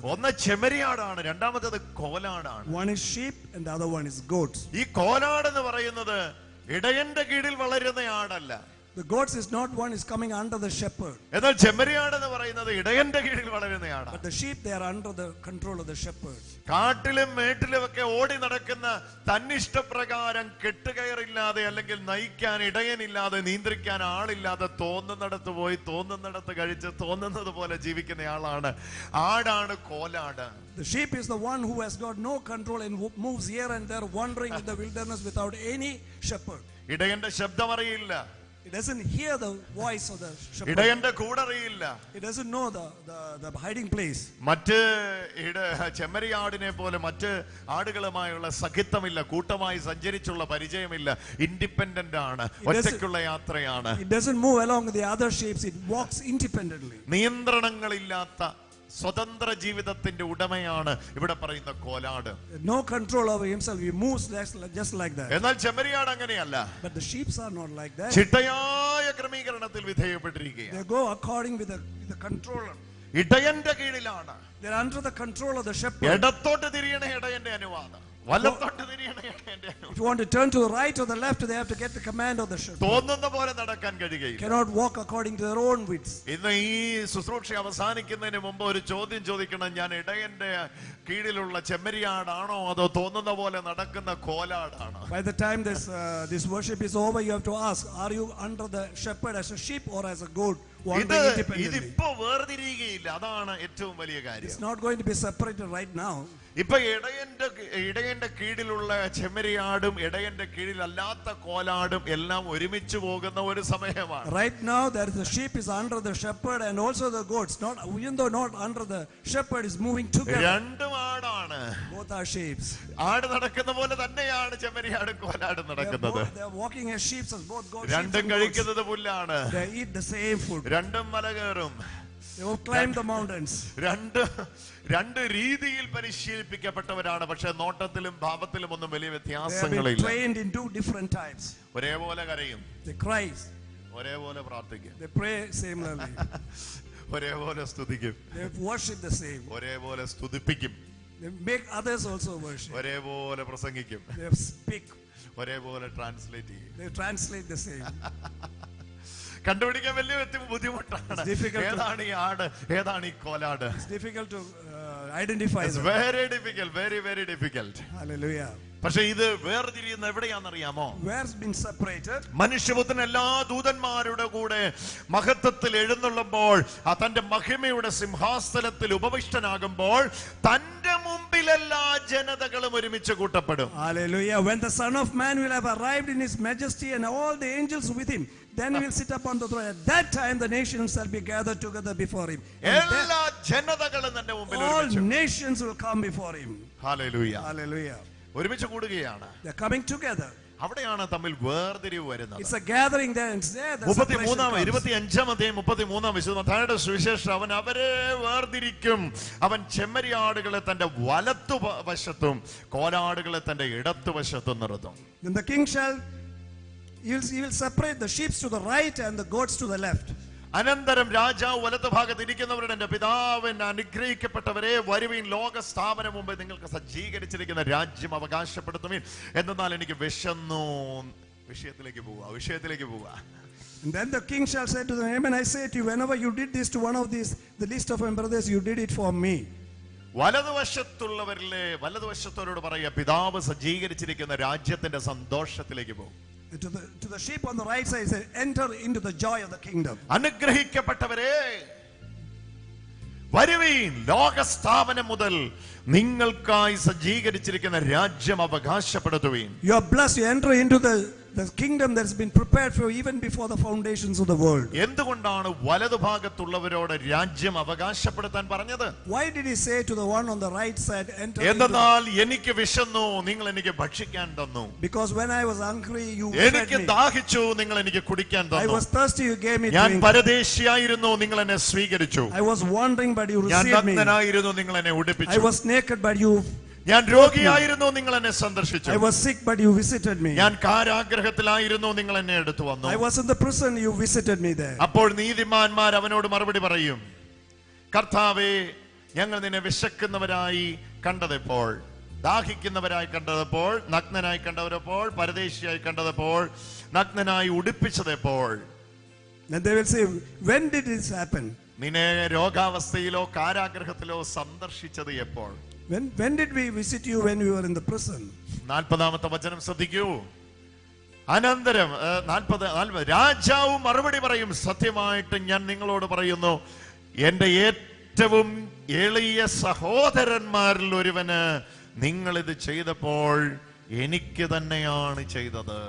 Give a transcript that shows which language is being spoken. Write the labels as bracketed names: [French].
[Malayalam] ഒന്ന് ചെമ്മരിയാടാണ്, രണ്ടാമത്തേത് കോലാടാണ്. [English] One is sheep and the other one is goats. [Malayalam] ഈ കോലാട് എന്ന് പറയുന്നത് ഇടയന്റെ കീഴിൽ വളരുന്ന ആടല്ല. [English] The goats is not one is coming under the shepherd. [Malayalam] എന്നാൽ ചെമ്മരിയാട് എന്ന് പറയുന്നത് ഇടയന്റെ കീഴിൽ വളരുന്നയാണ്. [English] But the sheep they are under the control of the shepherd. [Malayalam] കാട്ടിലും മേട്ടിലും ഒക്കെ ഓടി നടക്കുന്ന തന്നിഷ്ടപ്രകാരം കെട്ടുകയറില്ലാതെ അല്ലെങ്കിൽ നയിക്കാൻ ഇടയനില്ലാതെ നിയന്ത്രിക്കാൻ ആളില്ലാതെ തോന്നുന്നിടത്ത് പോയി തോന്നുന്നിടത്ത് കഴിച്ച് തോന്നുന്നത് പോലെ ജീവിക്കുന്ന ആളാണ് ആടാണ് കോലാട്. [English] The sheep is the one who has got no control and who moves here and there wandering in the wilderness without any shepherd. [Malayalam] ഇടയന്റെ ശബ്ദം അറിയില്ല. [English] It doesn't hear the voice of the shepherd. [Malayalam] ഇടയന്റെ കൂടറിയില്ല. [English] It doesn't know the hiding place. [Malayalam] മറ്റ് ചെമ്മരിയാടിനെ പോലെ മറ്റ് ആടുകളുമായുള്ള സഖിത്വമില്ല, കൂട്ടമായി സഞ്ചരിച്ചുള്ള പരിചയമില്ല, independent ആണ്, ഒറ്റയ്ക്കുള്ള യാത്രയാണ്. [English] It doesn't move along with the other sheep, it walks independently. [Malayalam] നിയന്ത്രണങ്ങളില്ലാത്ത സ്വതന്ത്ര ജീവിതത്തിന്റെ ഉടമയാണ് ഇവിടെ പറയുന്ന കോലാട്. [English] No control over himself, he moves just like that. [Malayalam] എന്നാൽ ചെമ്മരിയാട് അങ്ങനെയല്ല. [English] But the sheep are not like that. [Malayalam] ചിട്ടയായ ക്രമീകരണത്തിൽ വിധേയപ്പെട്ടിരിക്കുകയാണ്. [English] They go according with the controller. [Malayalam] ഇടയന്റെ കീഴിലാണ്. [English] They are under the control of the shepherd. [Malayalam] ഇടത്തോട്ട് തിരിയണ ഇടയന്റെ അനുവാദം, വലത്തോട്ട് തിരിയണ ഇടയന്റെ അനുവാദം. [English] If you want to turn to the right or the left, they have to get the command of the shepherd. [Malayalam] തോന്നുന്ന പോലെ നടക്കാൻ കഴിയുകയില്ല. [English] Cannot walk according to their own wits. [Malayalam] ഇന്ന് ഈ ശുശ്രൂഷ അവസാനിക്കുന്നതിന് മുമ്പ് ഒരു ചോദ്യം ചോദിക്കണം. ഞാൻ ഇടയന്റെ കീഴിലുള്ള ചെമ്മരിയാടാണോ അതോ തോന്നുന്ന പോലെ നടക്കുന്ന കോലാടാണോ? [English] By the time this worship is over, you have to ask, are you under the shepherd as a sheep or as a goat wandering independently? [Malayalam] ഇതിപ്പോ വേർതിരിയുകയില്ല. അതാണ് ഏറ്റവും വലിയ കാര്യം. [English] It's not going to be separated right now. [Malayalam] ഇപ്പൊ ഇടയന്റെ കീഴിലുള്ള ചെമ്മരിയാടും ഇടയന്റെ കീഴിലല്ലാത്ത കോലാടും എല്ലാം ഒരുമിച്ച് പോകുന്ന ഒരു സമയമാണ്. [English] Right now the sheep is under the shepherd and also the goats, not even though not under the shepherd, is moving together. [Malayalam] രണ്ടും ആടാണ്. [English] Both are sheep. [Malayalam] ആട് നടക്കുന്ന പോലെ തന്നെയാണ് ചെമ്മരിയാടും കോലാടും നടക്കുന്നത്. [English] They are walking as sheep as both goats. [Malayalam] രണ്ടും കഴിക്കുന്നത് പുല്ലാണ്. [English] They eat the same food. [Malayalam] രണ്ടും മല കയറും. [English] They will climb the mountains. [Malayalam] രണ്ട് രീതിയിൽ പരിശീലിപ്പിക്കപ്പെട്ടവരാണ്. പക്ഷെ നോട്ടത്തിലും ഭാവത്തിലും ഒന്നും വലിയ [English] They have [Malayalam] വ്യത്യാസങ്ങളില്ല. [English] been trained in two different types. [Malayalam] ഒരേപോലെ കരയും, [English] They cry, [Malayalam] ഒരേപോലെ പ്രാർത്ഥിക്കും, [English] they pray similarly, [Malayalam] ഒരേപോലെ സ്തുതിക്കും, [English] they worship the same, [Malayalam] ഒരേപോലെ സ്തുതിപ്പിക്കും, [English] they make others also worship, [Malayalam] ഒരേപോലെ പ്രസംഗിക്കും, [English] they speak, [Malayalam] ഒരേപോലെ ട്രാൻസ്ലേറ്റ് ചെയ്യും. [English] they translate the same. [Malayalam] കണ്ടുപിടിക്കാൻ വലിയ ബുദ്ധിമുട്ടാണ്. ഏതാണ് ഈ ആട്, ഏതാണ് ഈ കോലാട്? [English] It's difficult to identify It's them. very difficult, very very difficult. Hallelujah. [Malayalam] പക്ഷെ ഇത് വേർതിരിയുന്ന എവിടെയാണെന്നറിയാമോ? [English] Where's been separated? [Malayalam] മനുഷ്യപുത്രൻ എല്ലാ ദൂതന്മാരുടെ കൂടെ മഹത്വത്തിൽ എഴുന്നള്ളുമ്പോൾ തന്റെ മഹിമയുടെ സിംഹാസനത്തിൽ ഉപവിഷ്ടനാകുമ്പോൾ തന്റെ മുമ്പിൽ എല്ലാ ജനതകളും ഒരുമിച്ച് കൂട്ടപ്പെടും. [English] Hallelujah. When the Son of Man will have arrived in his majesty and all the angels with him, then he will sit upon the throne. At that time the nations shall be gathered together before him. [Malayalam] എല്ലാ ജനതകളും തന്റെ മുമ്പിൽ [English] All [Malayalam] ഒരുമിച്ച്. [English] nations will come before him. [Malayalam] Hallelujah. [English] Hallelujah. [Malayalam] ഒരുമിച്ച് കൂടുകയാണ്. [English] They are coming together. [Malayalam] അവിടെയാണ് തമ്മിൽ വേർതിരിവ് വരുന്നത്. [English] It's a gathering there and there the separation comes. [Malayalam] 25 വിശുദ്ധ മത്തായിയുടെ സുവിശേഷം അവൻ അവരെ വേർതിരിക്കും. അവൻ ചെമ്മരിയാടുകളെ തന്റെ വലത്തുവശത്തും കോലാടുകളെ തന്റെ ഇടത്തുവശത്തും നിർത്തും. [English] Then the king he will separate the sheep to the right and the goats to the left. [Malayalam] അനന്തരം രാജാവ് വലത്ത് ഭാഗത്ത് ഇരിക്കുന്നവരുടെ എന്റെ പിതാവിൻ അനുഗ്രഹിക്കപ്പെട്ടവരെ വരുവീൻ, ലോക സ്ഥാപനം മുമ്പ് നിങ്ങൾക്ക് സജ്ജീകരിച്ചിരിക്കുന്ന രാജ്യം അവകാശപ്പെടുത്തുമീൻ. എന്നാൽ എനിക്ക് വിശന്നു. വിഷയത്തിലേക്ക് പോവുക. [English] And then the king shall say to them, amen, I say to you, whenever you did this to one of these, the least of my brothers, you did it for me. [Malayalam] വലതുവശത്തോരോട് പറയുക, പിതാവ് സജ്ജീകരിച്ചിരിക്കുന്ന രാജ്യത്തിന്റെ സന്തോഷത്തിലേക്ക് പോകും. [English] To the sheep on the right side, say, enter into the joy of the kingdom. [Malayalam] അനുഗ്രഹിക്കപ്പെട്ടവരെ വരുവീൻ, ലോകസ്ഥാപനം മുതൽ നിങ്ങൾക്കായി സജ്ജീകരിച്ചിരിക്കുന്ന രാജ്യം അവകാശപ്പെടുത്തുവീൻ. [English] You are blessed, you enter into The kingdom that's been prepared for even before the foundations of the world. [Malayalam] എന്തുകൊണ്ടാണ് വലതുഭാഗത്തുള്ളവരോട് രാജ്യം അവകാശപ്പെടുത്താൻ പറഞ്ഞത്? [English] Why did he say to the one on the right side, enter into [Malayalam] എന്തെന്നാൽ എനിക്ക് വിശന്നു, നിങ്ങൾ എനിക്ക് ഭക്ഷിക്കാൻ തന്നു. [English] because when I was hungry, you fed [Malayalam] എനിക്ക് [English] me. [Malayalam] ദാഹിച്ചു, നിങ്ങൾ എനിക്ക് കുടിക്കാൻ [English] I [Malayalam] തന്നു. [English] was thirsty, you gave me [Malayalam] ഞാൻ [English] drink. [Malayalam] പരദേശിയായിരുന്നു, നിങ്ങൾ എന്നെ സ്വീകരിച്ചു. [English] I was wandering, but you [Malayalam] ഞാൻ [English] received me. [Malayalam] നഗ്നനായിരുന്നു, നിങ്ങൾ എന്നെ [English] I [Malayalam] ഉടുപ്പിച്ചു. [English] was naked, but you. [Malayalam] ഞാൻ രോഗിയായിരുന്നു, നിങ്ങൾ എന്നെ സന്ദർശിച്ചു. [English] I was sick, but you visited me. [Malayalam] ഞാൻ കാരാഗ്രഹത്തിലായിരുന്നു, നിങ്ങൾ എന്നെ എടുത്തു വന്നു. [English] I was in the prison, you visited me there. [Malayalam] അപ്പോൾ നീതിമാന്മാർ അവനോട് മറുപടി പറയും, കർത്താവേ, ഞങ്ങൾ നിന്നെ വിശക്കുന്നവരായി കണ്ടതെപ്പോൾ, ദാഹിക്കുന്നവരായി കണ്ടതെപ്പോൾ, നഗ്നനായി കണ്ടവരെപ്പോൾ, പരദേശിയായി കണ്ടതെപ്പോൾ, നഗ്നനായി ഉടുപ്പിച്ചതെപ്പോൾ. [English] Then they will say, when did this happen? [Malayalam] നിന്നെ രോഗാവസ്ഥയിലോ കാരാഗ്രഹത്തിലോ സന്ദർശിച്ചത് എപ്പോൾ? [English] When did we visit you when we were in the prison? [Malayalam] 40-ാമത്തെ വചനം ശ്രദ്ധിക്കൂ. അനന്തരം 40 രാജാവ് മറുപടി പറയും, സത്യമായിട്ട് ഞാൻ നിങ്ങളോട് പറയുന്നു, എന്റെ ഏറ്റവും എളിയ സഹോദരന്മാരിൽ ഒരുവന് നിങ്ങൾ ഇത് ചെയ്തപ്പോൾ എനിക്ക് തന്നെയാണ് ചെയ്തത്.